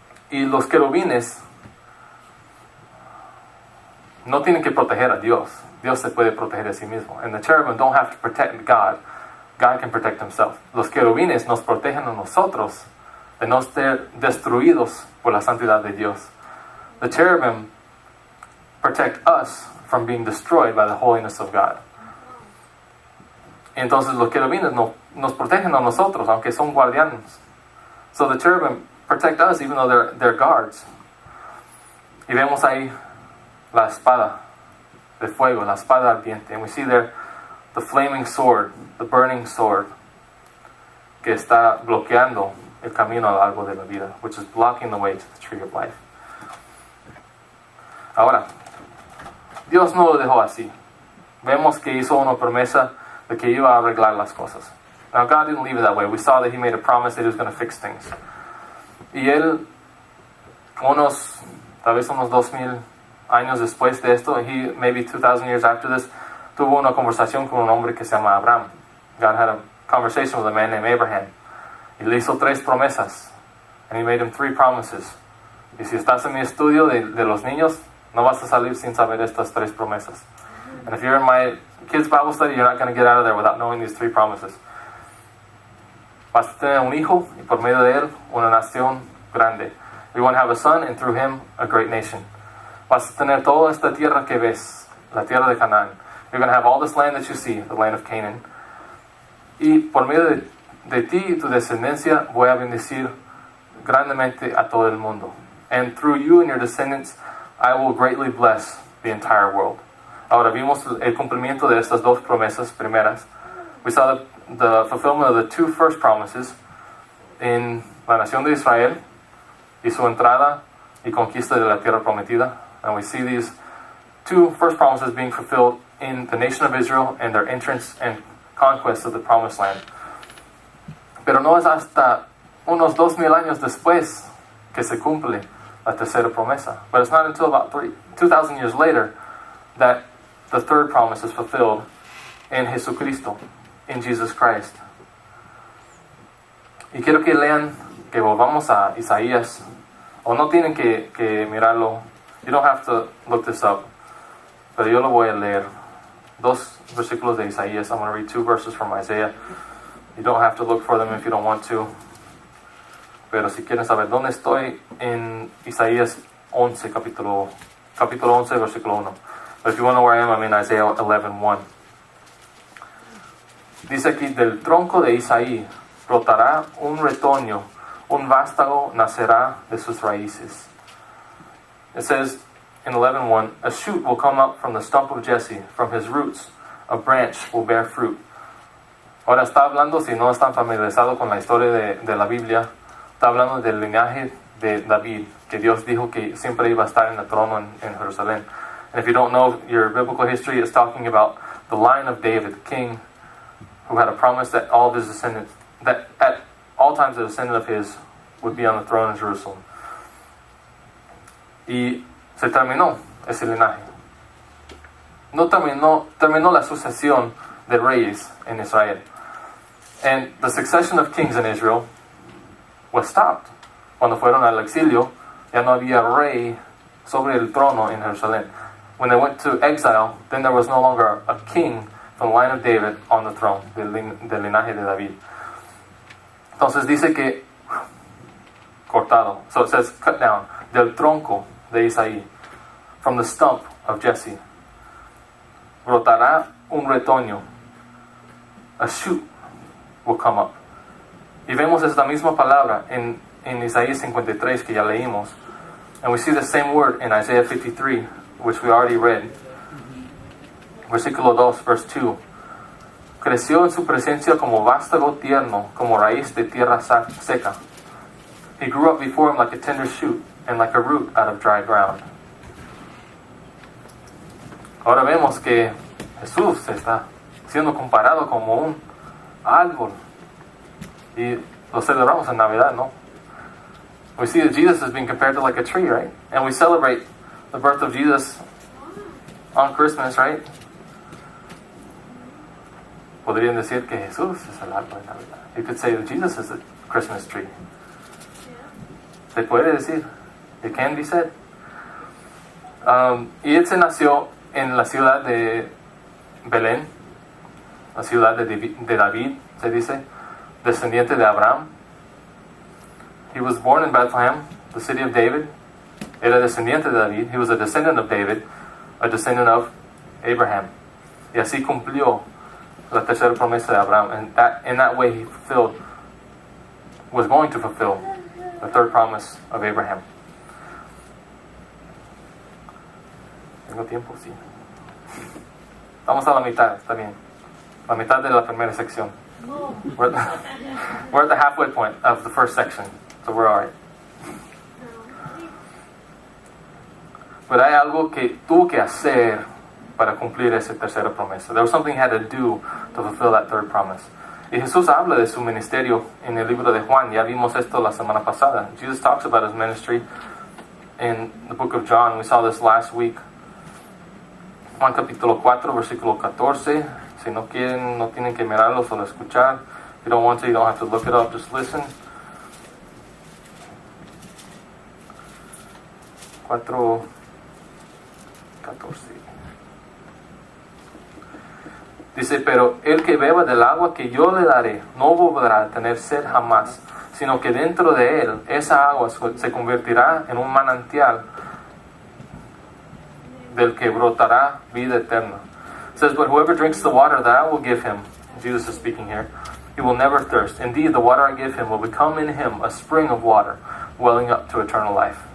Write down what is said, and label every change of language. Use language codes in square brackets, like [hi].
[es] Y los querubines no tienen que proteger a Dios. Dios se puede proteger a sí mismo. [en] And the cherubim don't have to protect God. God can protect himself. [es] Los querubines nos protegen a nosotros de no ser destruidos por la santidad de Dios. [en] The cherubim protect us from being destroyed by the holiness of God. [es] Y entonces los querubines nos protegen a nosotros, aunque son guardianes. [en] So the cherubim protect us even though they're guards. [es] Y vemos ahí la espada de fuego, la espada ardiente. [en] And we see there the flaming sword, the burning sword, [es] que está bloqueando el camino al árbol de la vida, [en] which is blocking the way to the tree of life. [es] Ahora, Dios no lo dejó así. Vemos que hizo una promesa de que iba a arreglar las cosas. [en] Now God didn't leave it that way. We saw that he made a promise that he was going to fix things. [es] Y él, tal vez unos 2000 años después de esto, [en] maybe 2000 years after this, [es] tuvo una conversación con un hombre que se llama Abraham. [en] God had a conversation with a man named Abraham. [es] Y le hizo 3 promesas. [en] And he made him 3 promises. [es] Y si estás en mi estudio de los niños, no vas a salir sin saber estas 3 promesas. [en] And if you're in my kids' Bible study, you're not going to get out of there without knowing these 3 promises. [es] Vas a tener un hijo, y por medio de él, una nación grande. [en] You're going to have a son, and through him, a great nation. [es] Vas a tener toda esta tierra que ves, la tierra de Canaán. [en] You're going to have all this land that you see, the land of Canaan. [es] Y por medio de ti y tu descendencia, voy a bendecir grandemente a todo el mundo. [en] And through you and your descendants, I will greatly bless the entire world. [es] Ahora vimos el cumplimiento de estas 2 promesas primeras. [en] We saw the fulfillment of the two first promises in [es] la nación de Israel y su entrada y conquista de la tierra prometida. [en] And we see these two first promises being fulfilled in the nation of Israel and their entrance and conquest of the promised land. [es] Pero no es hasta unos 2000 años después que se cumple la tercera promesa. [en] But it's not until about 2,000 years later that the third promise is fulfilled in Jesucristo, in Jesus Christ. [es] Y quiero que lean, que volvamos a Isaías, o no tienen que mirarlo. [en] You don't have to look this up, [es] pero yo lo voy a leer. 2 versículos de Isaías. [en] I'm going to read 2 verses from Isaiah. You don't have to look for them if you don't want to. [es] Pero si quieren saber dónde estoy, en Isaías 11, capítulo 11, versículo 1. [en] But if you want to know where I am, I'm in Isaiah 11:1. [es] Dice aquí, del tronco de Isaí brotará un retoño, un vástago nacerá de sus raíces. [en] It says in 11:1, a shoot will come up from the stump of Jesse, from his roots a branch will bear fruit. [es] Ahora está hablando, si no están familiarizados con la historia de la Biblia, está hablando del linaje de David, que Dios dijo que siempre iba a estar en el trono en Jerusalén. [en] And if you don't know your biblical history, it's talking about the line of David, the king, who had a promise that all of his descendants, that at all times a descendant of his would be on the throne in Jerusalem. [es] Y se terminó ese linaje. No terminó la sucesión de reyes en Israel. [en] And the succession of kings in Israel was stopped. [es] Cuando fueron al exilio, ya no había rey sobre el trono en Jerusalén. [en] When they went to exile, then there was no longer a king from the line of David on the throne, [es] del linaje de David. Entonces dice que cortado. [en] So it says cut down. [es] Del tronco de Isaí, [en] from the stump of Jesse, [es] brotará un retoño. [en] A shoot will come up. [es] Y vemos esta misma palabra en Isaías 53 que ya leímos. [en] And we see the same word in Isaiah 53, which we already read. [es] Versículo 2, [en] verse 2. [es] Creció en su presencia como vástago tierno, como raíz de tierra seca. [en] He grew up before him like a tender shoot and like a root out of dry ground. [es] Ahora vemos que Jesús está siendo comparado como un árbol. Y lo celebramos en Navidad, ¿no? [en] We see that Jesus is being compared to like a tree, right? And we celebrate the birth of Jesus on Christmas, right? [es] Podrían decir que Jesús es el árbol de Navidad. [en] You could say that Jesus is the Christmas tree. [es] Se puede decir. [en] It can be said. [es] Y él se nació en la ciudad de Belén, la ciudad de David, se dice, descendiente de Abraham. [en] He was born in Bethlehem, the city of David. [es] Era descendiente de David. [en] He was a descendant of David, a descendant of Abraham. [es] Y así cumplió la tercera promesa de Abraham. [en] And in that way he was going to fulfill the third promise of Abraham. [es] ¿Tengo tiempo? Sí. Vamos a la mitad, está bien. La mitad de la primera sección. [en] We're at the halfway point of the first section, so we're alright. [es] Pero hay algo que tuvo que hacer para cumplir esa tercera promesa. [en] There was something he had to do to fulfill that third promise. [es] Y Jesús habla de su ministerio en el libro de Juan. Ya vimos esto la semana pasada. [en] Jesus talks about his ministry in the book of John. We saw this last week. [es] Juan capítulo 4, versículo 14. Si no quieren, no tienen que mirarlo, solo escuchar. [en] If you don't want to, you don't have to look it up, just listen. 4, 14. [es] Dice, pero el que beba del agua que yo le daré, no volverá a tener sed jamás, sino que dentro de él, esa agua se convertirá en un manantial del que brotará vida eterna. [en] It says, but whoever drinks the water that I will give him, Jesus is speaking here, he will never thirst. Indeed, the water I give him will become in him a spring of water, welling up to eternal life.